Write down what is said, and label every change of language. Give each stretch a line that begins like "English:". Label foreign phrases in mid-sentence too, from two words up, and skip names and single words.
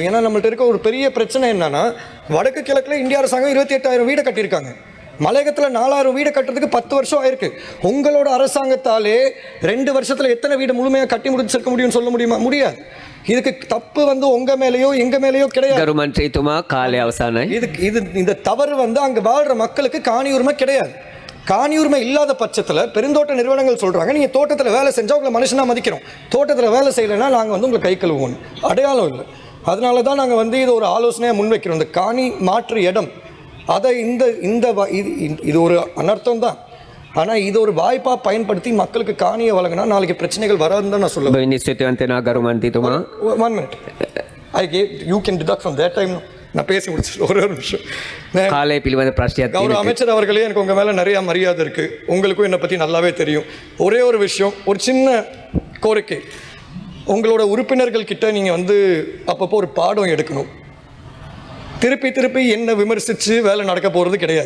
Tamil: ஏன்னா நம்மள்ட்ட இருக்க ஒரு பெரிய பிரச்சனை என்னென்னா, வடக்கு கிழக்கில் இந்திய அரசாங்கம் 28,000 வீடு கட்டியிருக்காங்க. மலையகத்தில் 4,000 வீடு கட்டுறதுக்கு 10 வருஷம் ஆயிருக்கு. உங்களோட அரசாங்கத்தாலே 2 வருஷத்தில் எத்தனை வீடு முழுமையாக கட்டி முடிச்சிருக்க முடியும்னு சொல்ல முடியுமா? முடியாது. இதுக்கு தப்பு வந்து உங்க மேலேயோ எங்க மேலேயோ கிடையாது.
Sinhala: ගරු මන්ත්‍රීතුමා කාලය අවසానයි.
Tamil: இந்த தவறு வந்து அங்கே வாழ்கிற மக்களுக்கு காணி உரிமை கிடையாது. காணி உரிமை இல்லாத பட்சத்தில் பெருந்தோட்ட நிறுவனங்கள் சொல்கிறாங்க, நீங்கள் தோட்டத்தில் வேலை செஞ்சால் உங்களை மனுஷனாக மதிக்கிறோம், தோட்டத்தில் வேலை செய்யலைன்னா நாங்கள் வந்து உங்களை கை கழுவோம். அடையாளம் இல்லை. அதனால தான் நாங்கள் வந்து இது ஒரு ஆலோசனையாக முன்வைக்கிறோம். இந்த காணி மாற்று இடம் அதை இது ஒரு அனர்த்தம் தான். ஆனால் இது ஒரு வாய்ப்பாக பயன்படுத்தி மக்களுக்கு காணியை வழங்கினா நாளைக்கு பிரச்சனைகள் வராதுன்னு தான் நான் சொல்லுவேன்.
Sinhala: නිශ්චිතවන්තනා ගරු මන්ත්‍රීතුමා.
English: 1 minute. You can deduct from that time.
Tamil: நான் பேசி முடிச்சு ஒரு நிமிஷம்.
Sinhala: කාලය පිළිබඳ ප්‍රශ්නයක්
Tamil: கௌரவ
Sinhala: තියෙනවා.
Tamil: அமைச்சர் அவர்களே, எனக்கு உங்கள் மேலே நிறையா மரியாதை இருக்குது, உங்களுக்கும் என்னை பற்றி நல்லாவே தெரியும். ஒரே ஒரு விஷயம், ஒரு சின்ன கோரிக்கை, உங்களோட உறுப்பினர்கள் கிட்ட நீங்கள் வந்து அப்பப்போ ஒரு பாடம் எடுக்கணும். திருப்பி திருப்பி என்ன விமர்சித்து வேலை நடக்க போகிறது கிடையாது.